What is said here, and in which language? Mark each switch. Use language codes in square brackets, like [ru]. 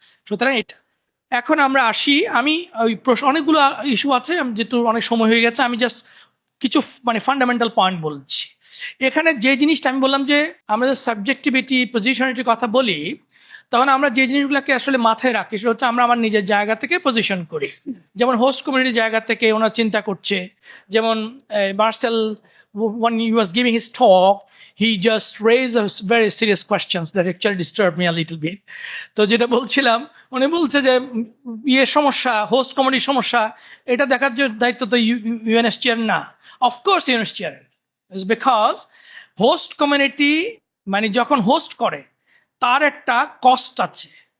[bn] সুতরাং এটা, এখন আমরা আসি, আমি ওই প্রশ্ন, অনেকগুলো ইস্যু আছে, যেহেতু অনেক সময় হয়ে গেছে, আমি জাস্ট কিছু মানে ফান্ডামেন্টাল পয়েন্ট বলছি। এখানে যে জিনিসটা আমি বললাম যে আমরা যে সাবজেক্টিভিটি, পজিশনিটির কথা বলি, তখন আমরা যে জিনিসগুলোকে আসলে মাথায় রাখি সেটা হচ্ছে আমরা আমার নিজের জায়গা থেকে পজিশন করি। যেমন হোস্ট কমিউনিটির জায়গা থেকে ওনারা চিন্তা করছে, যেমন Marcel, [en] when he was giving his talk, he just raised a very serious questions that actually disturbed me a little bit. [bn] তো যেটা বলছিলাম, উনি বলছে যে ইয়ে সমস্যা, হোস্ট কমিউনিটির সমস্যা, এটা দেখার দায়িত্ব তো ইউএনএসসিআর না। Of course UNSCR, because host community মানে যখন হোস্ট করে তার একটা কস্ট আছে।